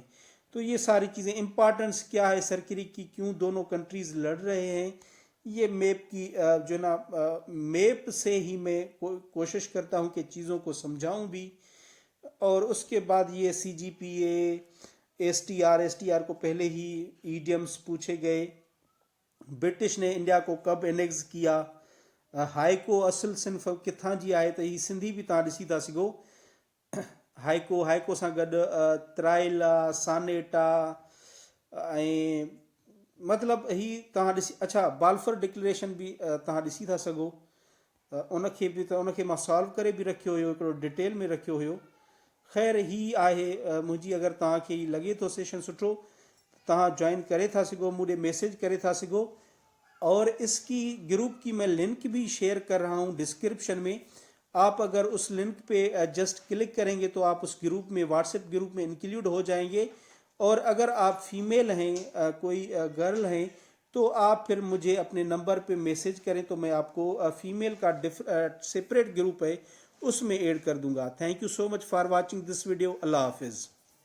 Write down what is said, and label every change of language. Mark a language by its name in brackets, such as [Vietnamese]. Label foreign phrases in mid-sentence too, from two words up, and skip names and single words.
[Hindi] तो ये सारी चीज़ें, इम्पॉर्टेंस क्या है सर क्रीक की, क्यों दोनों कंट्रीज़ लड़ रहे हैं, ये मैप की जो ना मैप से ही मैं कोशिश करता हूँ कि चीज़ों को समझाऊँ भी। और उसके बाद ये CGPA, STR को पहले ही ईडियम्स पूछे गए। ब्रिटिश ने इंडिया को कब एनेक्स किया, [Sindhi] हाइको असल सिंफ किथां जी आहे, त ही सिंधी भी तव्हां ॾिसी था सघो। हाइको सां गॾु त्राइला, सानेटा ऐं मतिलबु ही तव्हां ॾिसी, अच्छा बाल्फर डिक्लेरेशन बि तव्हां ॾिसी था सघो। उनखे बि उनखे मां सॉल्व करे बि रखियो हुयो, हिकिड़ो डिटेल में रखियो हुयो। ख़ैर ही आहे मुंहिंजी, अगरि तव्हांखे लॻे थो सेशन सुठो तव्हां ज्वाइन करे था सघो, मुझे मैसेज करे था सघो। [Hindi] और इसकी ग्रुप की मैं लिंक भी शेयर कर रहा हूँ डिस्क्रिप्शन में। आप अगर उस लिंक पे जस्ट क्लिक करेंगे तो आप उस ग्रुप में, व्हाट्सएप ग्रुप में इंक्लूड हो जाएंगे। और अगर आप फीमेल हैं, कोई गर्ल हैं, तो आप फिर मुझे अपने नंबर पे मैसेज करें तो मैं आपको फीमेल का सेपरेट ग्रुप है उसमें ऐड कर दूंगा। [English] Thank you so much for watching this video. [Hindi] अल्लाह हाफिज़।